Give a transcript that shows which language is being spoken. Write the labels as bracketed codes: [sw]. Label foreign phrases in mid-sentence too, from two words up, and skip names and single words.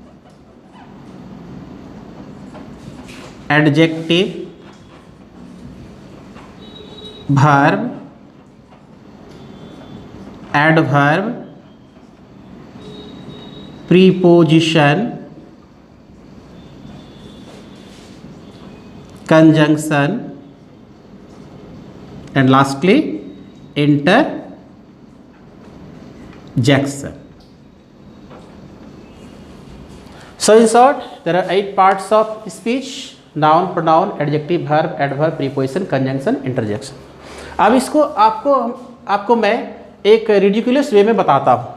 [en] adjective, verb, adverb, preposition, conjunction and lastly interjection. So in short, there are 8 parts of speech: noun, pronoun, adjective, verb, adverb, preposition, conjunction, interjection. [hi] अब इसको आपको मैं एक [en] ridiculous way [hi] में बताता हूँ।